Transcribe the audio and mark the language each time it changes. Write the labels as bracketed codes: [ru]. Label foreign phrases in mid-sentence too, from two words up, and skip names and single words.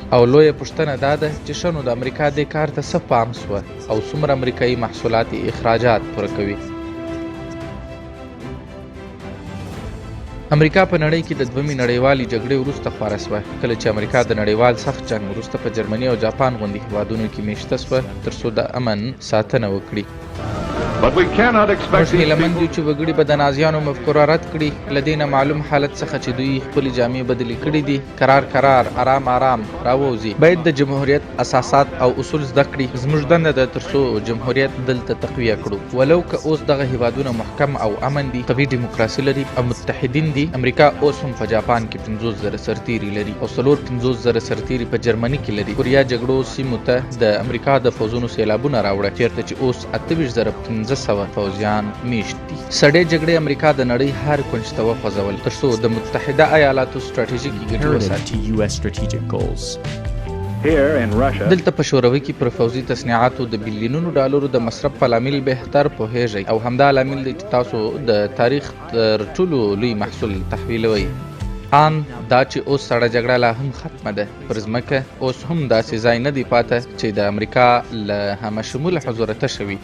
[ps] او لویه پوښتنه دا ده چې شنو د امریکا دې کار ته څه پام سوه او څومره امریکایي محصولات اخراجات پوره کوي. امریکا په نړۍ کې د دویمې نړیوالې جګړې وروسته خواره سوه، کله چې امریکا د نړیوال سخت جنګ وروسته په جرمني او جاپان غوندې هیوادونو کې میشته سوه ترڅو د امن ساتنه وکړي. [en] But we cannot expect [ps] موږ هیله مند یو چې وګړي به د نازیانو مفکوره رد کړي. له دې نه معلوم حالت څخه چې دوی خپلې جامې بدلې کړي دي، قرار آرام راووځي. باید د جمهوریت اساسات او اصول زده کړي. زموږ دنده ده ترڅو جمهوریت دلته تقویه کړو. ولو که اوس دغه هیوادونه محکم او امن دي، قوي ډیموکراسي لري او متحدین دي. امریکا اوس هم په جاپان کې 50,000 سرتیري لري او 50,000 سرتیري په جرمني کې لري. کوریا جګړو سیمو ته د امریکا د فوزونو سیلابونه راوړه، چیرته چې اوس 28,500 فوجیان میشت دي. سړې جګړې امریکا د نړۍ هر کونج ته وخوځول ترڅو د متحده ایالاتو ستراتیژیکي ګټې [en] Imperative [ps] وساتي. [en] to U.S. strategic goals. here in Russia. [ps] دلته په شوروي کې پر فوزي تصنیعاتو د بلیونونو ډالرو د مصرف په لامل بهتر پوهیږئ او همدا لامل دی چې تاسو د تاریخ تر ټولو لوی محصول تحویلوئ. ان دا چې اوس سړه جګړه لا هم ختمه ده، پر ځمکه اوس هم داسې ځای نه دی پاته چې د امریکا له همه شموله حضوره تشه وي.